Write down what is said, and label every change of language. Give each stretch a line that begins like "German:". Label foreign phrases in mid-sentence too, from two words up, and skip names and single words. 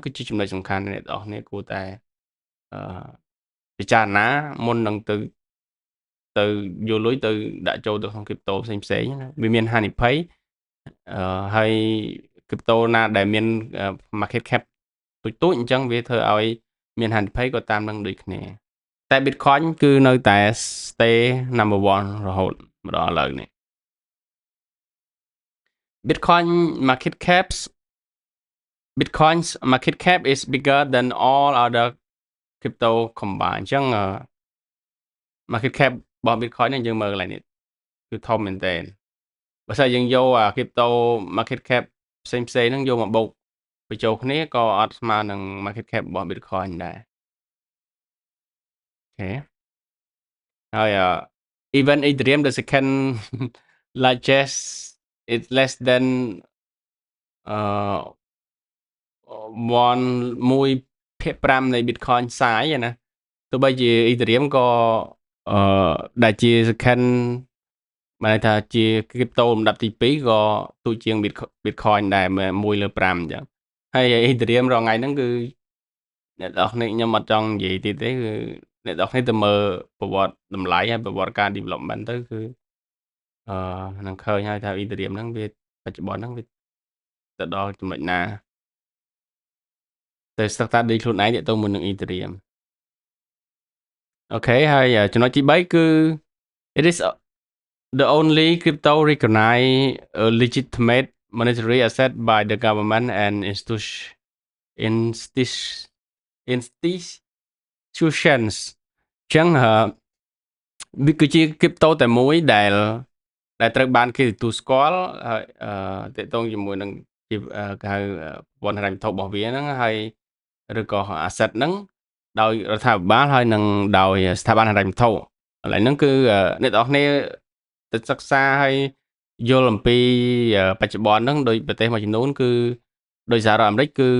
Khmer: គឺជាចំណុចសំខាន់ដែលអ្នកនរគ្នាគួរតែពិចារណាមុននឹងទៅយកលុយទៅដាក់ចូលទៅក្នុង crypto ផ្សេងណាវាមានហានិភ័យហើយ crypto ណាដែលមាន
English: market cap
Khmer: ទូចអញ្ចឹងវាធ្វើឲ្យមានហានិភ័យក៏តាមនឹងដូចគ្នាតែ Bitcoin គឺនៅតែ
English: stay number 1
Khmer: រហូតមកដល់ឥឡូវនេះ
English: Bitcoin's market cap is bigger than all other crypto combined
Khmer: អញ្ចឹង
English: market cap
Khmer: របស់ Bitcoin នេះយើងមើលកន្លែងនេះគឺធំមែនតើបើសិនយើងយក crypto
English: market cap
Khmer: ផ្សេងហ្នឹងយកមកបូកបញ្ចូលគ្នាក៏អត់ស្មើនឹង
English: market cap
Khmer: របស់ Bitcoin ដែរ
English: អូខេហើយ even Ethereum the second largest is less than 1/5
Khmer: នៃ Bitcoin size ណាទោះបីជា Ethereum ក៏ដែល ជា second បានថាជា crypto លំដាប់ទី2ក៏ទូជាង Bitcoin ដែរ1/5អញ្ចឹងហើយ Ethereum រាល់ថ្ងៃហ្នឹងគឺអ្នកនរគ្នាខ្ញុំអត់ចង់និយាយទៀតទេគឺអ្នកនរគ្នាទៅមើលប្រវត្តិតម្លៃហើយប្រវត្តិការ development ទៅគឺនឹងឃើញហើយថា Ethereum ហ្នឹងវាបច្ចុប្បន្នហ្នឹងវាទៅដល់ចំណុចណា ទៅស្ទើរតែដូចខ្លួនឯងទៅមួយនឹង Ethereum អូខេហើយចំណុចទី3គឺ
English: it is the only crypto recognized a legitimate monetary asset by the government and
Khmer: institutions ចឹងវាគឺជា crypto តែមួយដែលត្រូវបានគេទទួលស្គាល់ហើយទាក់ទងជាមួយនឹងជាគេហៅប្រព័ន្ធហិរញ្ញវត្ថុរបស់វាហ្នឹងហើយឬក៏ asset ហ្នឹងដោយ រដ្ឋាភិបាលហើយនឹងដោយស្ថាប័នហិរញ្ញវត្ថុឥឡូវហ្នឹងគឺអ្នកនរគ្នាទៅសិក្សាហើយយល់អំពីបច្ចុប្បន្នហ្នឹងដោយប្រទេសមួយចំនួនគឺដោយសហរដ្ឋអាមេរិកគឺ